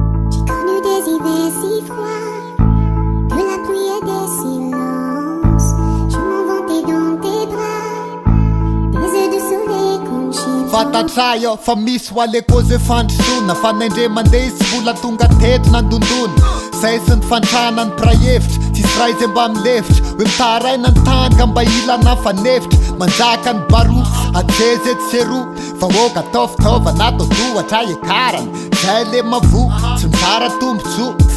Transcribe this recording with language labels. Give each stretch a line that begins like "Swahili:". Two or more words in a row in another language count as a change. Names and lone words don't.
French: J'ai connu des hivers si froids, de la pluie et des silences. Je m'en vantais dans tes bras, des ailes de soleil comme chez toi.
Malagasy: Fantatrao fa misy ho aleko zay fandrosoana, fa naindre mandeha izy vola tonga teto nandondona. Zay sy ny fantrana ny praefitra, tsisy ray zay mba milefitra. Hoe mitaraina ny tany ka mba ilana fanefitra. Manjaka ny baroa, ajezy etsy seroa. Vahoaka atao fitaovana, atao tohatra ekarana. Zay le mavo, tsy mizara tombotsoa.